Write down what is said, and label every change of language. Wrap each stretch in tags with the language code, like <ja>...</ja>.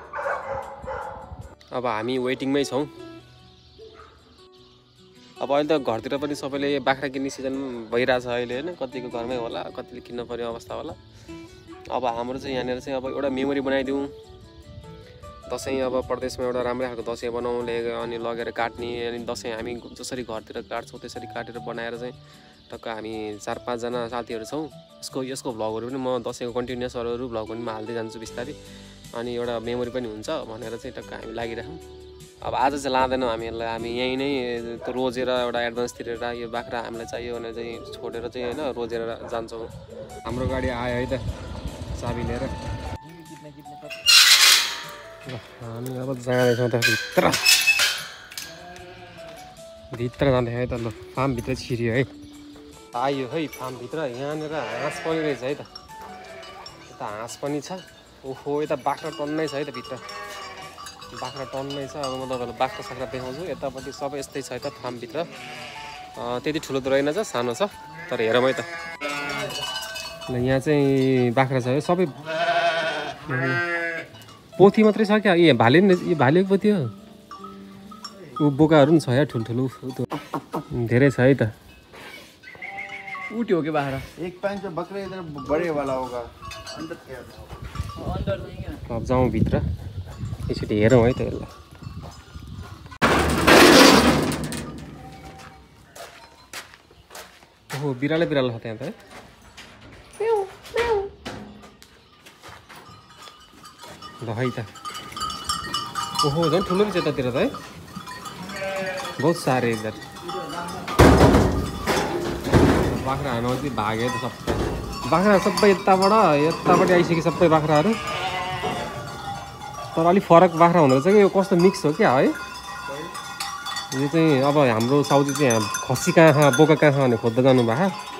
<ne>अब हामी वेटिङमै छौँ। अब अहिले त घरतिर पनि सबैले बाख्रा किन्ने सिजन भइरहेछ अहिले होइन, कतिको घरमै होला, कतिले किन्न पर्ने अवस्था होला। अब हाम्रो चाहिँ यहाँनिर चाहिँ अब एउटा मेमोरी बनाइदिउँ। दसैँ अब प्रदेशमा एउटा राम्रै खालको दसैँ बनाउँ, अनि लगेर काट्ने। अनि दसैँ हामी जसरी घरतिर काट्छौँ त्यसरी काटेर बनाएर चाहिँ टक्क हामी 4-5 जना साथीहरू छौँ। यसको भ्लगहरू पनि म दसैँको कन्टिन्युस अरू भ्लग पनि म हाल्दै जान्छु बिस्तारै। अनि एउटा मेमोरी पनि हुन्छ भनेर चाहिँ टक्क हामी लागिराखौँ। अब आज चाहिँ लाँदैनौँ हामीहरूलाई, हामी यहीँ नै रोजेर एउटा एडभान्स तिरेर यो बाख्रा हामीलाई चाहियो भनेर चाहिँ छोडेर चाहिँ होइन रोजेर जान्छौँ। हाम्रो गाडी आयो है त चाबी लिएर। हामी अब जाँदैछौँ त भित्र जाँदै है त। ल फार्मभित्र छिर्यो है, आयो है फार्मभित्र। यहाँनिर हाँस पनि रहेछ है त, यता हाँस पनि छ। ओहो यता बाख्रा टन्नै छ है त, भित्र बाख्रा टन्नै छ। अब म तपाईँलाई बाख्रा साख्रा देखाउँछु। यतापट्टि सबै यस्तै छ है त फार्मभित्र। त्यति ठुलो त रहेनछ, सानो छ। तर हेरौँ है त। ल यहाँ चाहिँ बाख्रा छ है, सबै पोथी मात्रै छ क्या। ए भाले नि, यो भालेको पोथी हो। ऊ बोकाहरू पनि छ या ठुल्ठुलो धेरै छ है त। उठी हो कि बाख्रा?</ne> <hi>एक पाँच बकरा इधर बड़े वाला होगा, अंदर क्या अंदर नहीं क्या?</hi> <ne>अब जाउँ भित्र यसरी हेरौँ है त यसलाई। ओहो बिरालो छ त्यहाँ त है। ल है त। ओहो झन् ठुलो रहेछ यतातिर त है, बहुत साह्रै इधर। बाख्रा हामी चाहिँ भाग्यो त सबै बाख्रा, सबै यताबाट आइसक्यो सबै बाख्राहरू। तर अलिक फरक बाख्रा हुँदो रहेछ कि यो कस्तो मिक्स हो क्या है। यो चाहिँ अब हाम्रो साउदी चाहिँ खसी कहाँ बोका कहाँ छ भने खोज्दा जानु भएको।</ne>